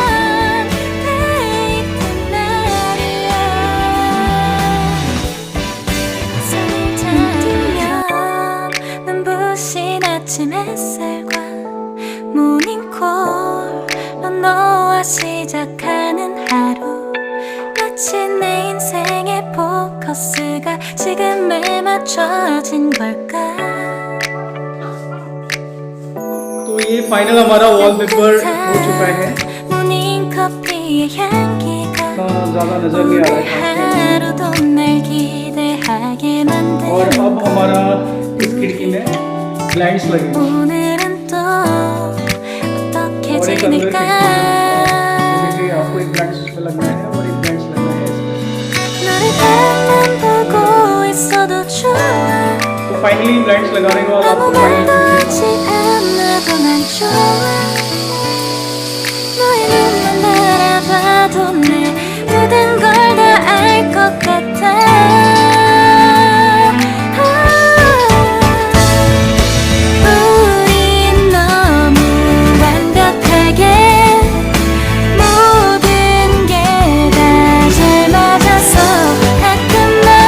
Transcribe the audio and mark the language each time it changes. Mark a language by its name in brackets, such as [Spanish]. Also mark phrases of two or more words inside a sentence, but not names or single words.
[Korean] 데이트 날이야 손을 잡으면 눈부신 아침 햇살과 모닝콜로 너와 시작하는 하루 마치 내 인생의 포커스가 지금에 맞춰진 걸까 [Hindi] तो ये फाइनल हमारा वॉलपेपर हो चुका है। [Korean] 모닝커피의 향기가 [Hindi] इतना ज़्यादा नजर नहीं आ रहा है [Korean] 하루도 날 기대하게 만든 [Hindi] और अब हमारा इस खिड़की में ब्लाइंड्स लगेंगे [Korean] 오늘은 또 어떻게 [Hindi] और एक अंदर [Korean] 지낼까 [Hindi] खिड़की आपको एक ब्लाइंड्स उस पे लगना है और एक ब्लाइंड्स लगना है इसमें। [Korean] 너를 가만 보고 있어도 좋아 [Hindi] तो [English] finally blinds [Hindi] लगाने के बाद [Korean] 아무 [Hindi] आपको [Korean] 말도 [Hindi] फाइनल [Korean] 하지 않아도 난 좋아 너의 눈만 바라봐도 내 모든 걸 다 알 것 같아 우린 너무 완벽하게 모든 게 다 잘 맞아서 가끔 난